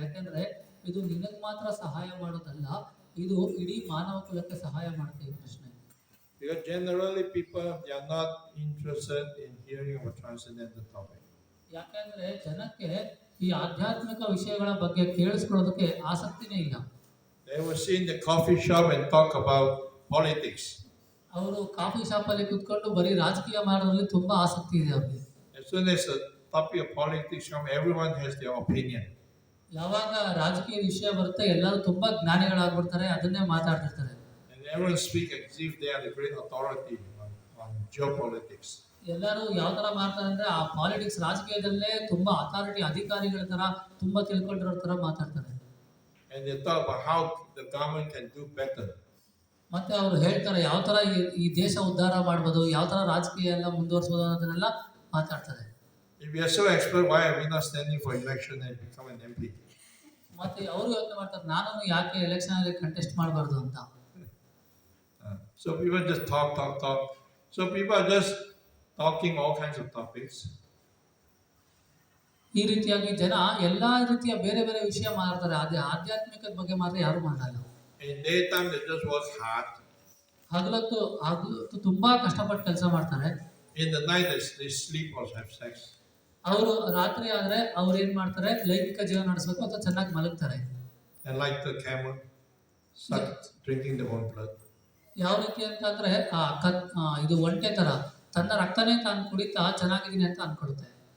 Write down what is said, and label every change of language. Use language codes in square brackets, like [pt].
[kn] ಯಾಕೆಂದ್ರೆ ಇದು ನಿನಗೆ ಮಾತ್ರ ಸಹಾಯ ಮಾಡೋದಲ್ಲ, ಇದು ಇಡೀ ಮಾನವ ಕುಲಕ್ಕೆ ಸಹಾಯ ಮಾಡುತ್ತೆ ಈ ಪ್ರಶ್ನೆ. [en] Because generally people they are not interested in hearing about transcendental topic. [kn] ಯಾಕೆಂದ್ರೆ ಜನಕ್ಕೆ ಈ ಆಧ್ಯಾತ್ಮಿಕ ವಿಷಯಗಳ ಬಗ್ಗೆ ಕೇಳಿಸ್ಕೊಳ್ಳೋದಕ್ಕೆ ಆಸಕ್ತಿನೇ ಇಲ್ಲ. [en] They will sit in the coffee shop and talk about politics. [kn] ಅವರು ಕಾಫಿ ಶಾಪ್ ಅಲ್ಲಿ ಕುತ್ಕೊಂಡು ಬರೀ ರಾಜಕೀಯ ಮಾಡೋದ್ರಲ್ಲಿ ತುಂಬಾ ಆಸಕ್ತಿ ಇದೆ ಅವರಿಗೆ. [en] As soon as the topic of politics come, everyone has their opinion. [kn] ಯಾವಾಗ ರಾಜಕೀಯ ವಿಷಯ ಬರುತ್ತೆ ಎಲ್ಲರೂ ತುಂಬಾ ಜ್ಞಾನಿಗಳಾಗ್ಬಿಡ್ತಾರೆ, ಅದನ್ನೇ ಮಾತಾಡ್ತಿರ್ತಾರೆ. [en] And everyone speak as if they are the great authority on geopolitics. [kn] ಎಲ್ಲರೂ ಯಾವ ತರ ಮಾಡ್ತಾರೆ ಅಂದ್ರೆ ಆ ಪಾಲಿಟಿಕ್ಸ್ ರಾಜಕೀಯದಲ್ಲೇ ತುಂಬಾ ಅಥಾರಿಟಿ ಅಧಿಕಾರಿಗಳ ತರ ತುಂಬಾ ತಿಳ್ಕೊಂಡಿರೋ ತರ ಮಾತಾಡ್ತಾರೆ. [en] And they talk about how the government can do better. [kn] ಮತ್ತೆ ಅವರು ಹೇಳ್ತಾರೆ ಯಾವ ತರ ಈ ದೇಶ ಉದ್ಧಾರ ಮಾಡ್ಬೋದು, ಯಾವ ತರ ರಾಜಕೀಯ ಎಲ್ಲ ಮುಂದುವರಿಸಬಹುದು ಅನ್ನೋದನ್ನೆಲ್ಲ ಮಾತಾಡ್ತಾರೆ. [en] If we are so expert, why are we not standing for election and become an MP? [kn] ಮತ್ತೆ ಅವರು ಯೋಚನೆ ಮಾಡ್ತಾರೆ ನಾನು ಯಾಕೆ ಎಲೆಕ್ಷನ್ ಅಲ್ಲಿ ಕಂಟೆಸ್ಟ್ ಮಾಡಬಾರ್ದು ಅಂತ. [en] So people just talk. So people are just talking all kinds of topics. [kn] ಈ ರೀತಿಯಾಗಿ ಜನ ಎಲ್ಲಾ ರೀತಿಯ ಬೇರೆ ಬೇರೆ ವಿಷಯ ಮಾತಾಡ್ತಾರೆ, ಅದೇ ಆಧ್ಯಾತ್ಮಿಕದ ಬಗ್ಗೆ ಮಾತ್ರ ಯಾರು ಮಾತಾಡಲ್ಲ. [en] In daytime they just work hard. [kn] ಹಗಲೊತ್ತು ತುಂಬಾ ಕಷ್ಟಪಟ್ಟು ಕೆಲಸ ಮಾಡ್ತಾರೆ. [en] In the night they sleep or have sex. [kn] ಅವರು ರಾತ್ರಿ ಆದ್ರೆ ಅವ್ರು ಏನ್ ಮಾಡ್ತಾರೆ, ಲೈಂಗಿಕ ಜೀವನ ನಡೆಸಬೇಕು ಅಥವಾ ಚೆನ್ನಾಗಿ ಮಲಗ್ತಾರೆ. [en] And like the camel, drinking their own blood. [kn] ಯಾವ ರೀತಿ ಅಂತಂದ್ರೆ ಇದು ಒಂಟೆ ತರ ತನ್ನ ರಕ್ತನೇ ತಾನು ಕುಡಿತಾ ಚೆನ್ನಾಗಿದ್ದೀನಿ ಅಂತ ಅನ್ಕೊಳುತ್ತೆ.